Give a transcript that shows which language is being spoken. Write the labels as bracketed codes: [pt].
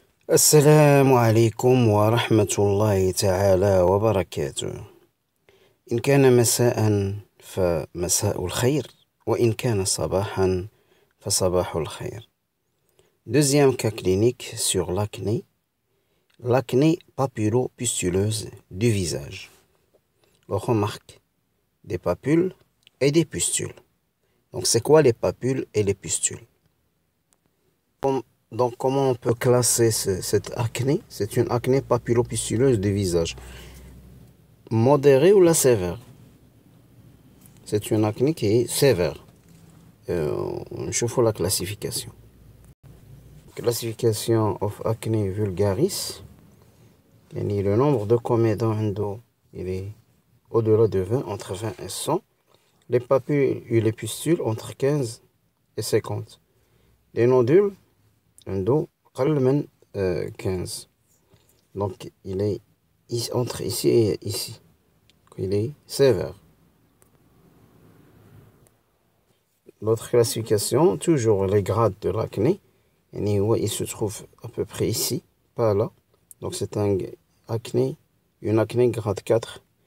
[ar] السلام عليكم ورحمة الله تعالى وبركاته. إن كان مساء فمساء الخير، وإن كان صباحا فصباح الخير. [fr] Deuxième cas clinique sur l'acné papullo-pustuleuse du visage. On remarque des papules et des pustules. Donc c'est quoi les papules et les pustules? Donc, comment on peut classer cette acné? C'est une acné papullopustuleuse du visage. Modérée ou la sévère? C'est une acné qui est sévère. On chauffe la classification. [en] Classification of acne vulgaris. [fr] Le nombre de comédons il est au-delà de 20, entre 20 et 100. Les papules et les pustules entre 15 et 50. Les nodules [ar] عنده أقل من 15. [fr] Donc il est entre ici et ici. Il est sévère. L'autre classification, toujours les grades de l'acné. Il se trouve à peu près ici, pas là. Donc c'est une acné grade 4.